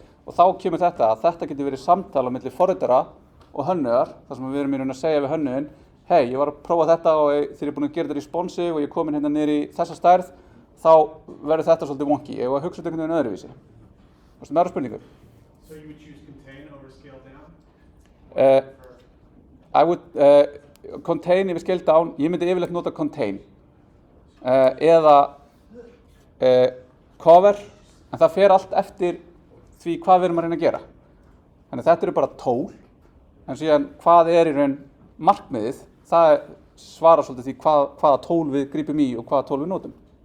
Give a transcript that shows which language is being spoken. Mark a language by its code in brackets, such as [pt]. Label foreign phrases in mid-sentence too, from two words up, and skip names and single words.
[is] Og þá kemur þetta að þetta getur verið samtal á milli forritara og hönnuðar, þar sem við erum í raun að segja við hönnuðinn, hei, ég var að prófa þetta og þegar ég er búin að gera þetta responsive og ég er komin hérna niður í þessa stærð, þá verður þetta svolítið wonky. Ég var að hugsa þetta einhvern veginn öðruvísi. Varstu með aðra spurningu? [en] So you would choose contain over scale down? I would contain yfir scale down, [is] ég myndi yfirleitt nota contain eða cover, en það fer allt eftir því hvað við erum að reyna að gera. Þannig að þetta eru bara tól, en síðan hvað er í raun markmiðið, það svarar svolítið því hvaða tól við grípum í og hvaða tól við notum.